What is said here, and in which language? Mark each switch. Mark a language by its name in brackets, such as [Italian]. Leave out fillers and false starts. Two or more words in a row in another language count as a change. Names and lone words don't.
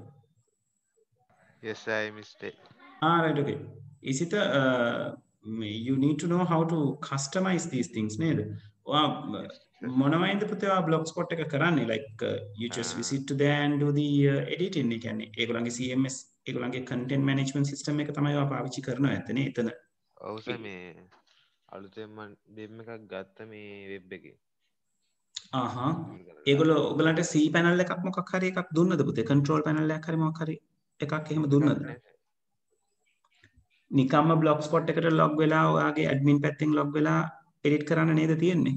[English] yes I missed it right okay. ඉසිත you need to know how to customize these things නේද? ඔයා yes sir [Sinhala] මොනවයින්ද පුතේ ඔයා blogspot එක කරන්නේ [English] like you just visit to there and do the editing [Sinhala] ඒ කියන්නේ ඒගොල්ලන්ගේ CMS ඒගොල්ලන්ගේ [English] content management system [Sinhala] එක තමයි ඔයා පාවිච්චි කරනවා ඇත්තනේ එතන. ඔව් සර් මේ අලුතෙන් මම දෙම් එකක් ගත්ත මේ වෙබ් එකේ ඒගොල්ලෝ ඔයගලන්ට [English] C panel [Sinhala] එකක් මොකක් හරි එකක් දුන්නද පුතේ? [English] control panel [Sinhala] එකක් හරි මොකක් හරි එකක් එහෙම දුන්නද? නිකම්ම blogspot එකට log වෙලා ඔයාගේ admin පැත්තෙන් log වෙලා edit කරන්න නේද තියෙන්නේ?